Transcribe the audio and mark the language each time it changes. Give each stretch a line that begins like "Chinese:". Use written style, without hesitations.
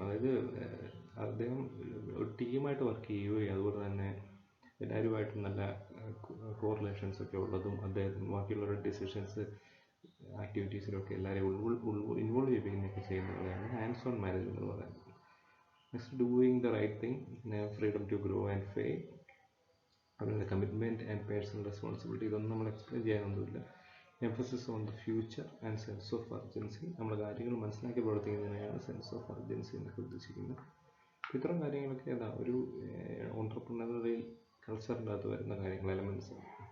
Malayalam: അതായത് അദ്ദേഹം ഒരു ടീമായിട്ട് വർക്ക് ചെയ്യുകയും അതുപോലെ തന്നെ എല്ലാവരുമായിട്ട് നല്ല കോറിലേഷൻസ് ഒക്കെ ഉള്ളതും അദ്ദേഹം ബാക്കിയുള്ളവരുടെ ഡിസിഷൻസ് ആക്ടിവിറ്റീസിലൊക്കെ എല്ലാവരെയും ഇൻവോൾവ് ചെയ്യുകയൊക്കെ ചെയ്യുന്നതാണ് ഹാൻഡ്സ് ഓൺ മാനേജ്മെൻറ്റ് എന്ന് പറയുന്നത്.
English: Next, doing the right thing, freedom to grow and fail.
Malayalam: അതുപോലെ
English: Commitment and personal responsibility.
Malayalam: ഇതൊന്നും നമ്മൾ explain ചെയ്യാനൊന്നുമില്ല.
English: Emphasis on the future and sense of urgency.
Malayalam: നമ്മൾ കാര്യങ്ങൾ മനസ്സിലാക്കി പ്രവർത്തിക്കുന്നതിനെയാണ് സെൻസ് ഓഫ് അർജൻസി എന്നൊക്കെ ഉദ്ദേശിക്കുന്നത്. ഇത്തരം കാര്യങ്ങളൊക്കെ ഏതാ ഒരു ഓൺട്രപ്രണറിയൽ കൾച്ചറിൻ്റെ അകത്ത് വരുന്ന കാര്യങ്ങൾ, എലമെൻറ്റ്സ് ആണ്.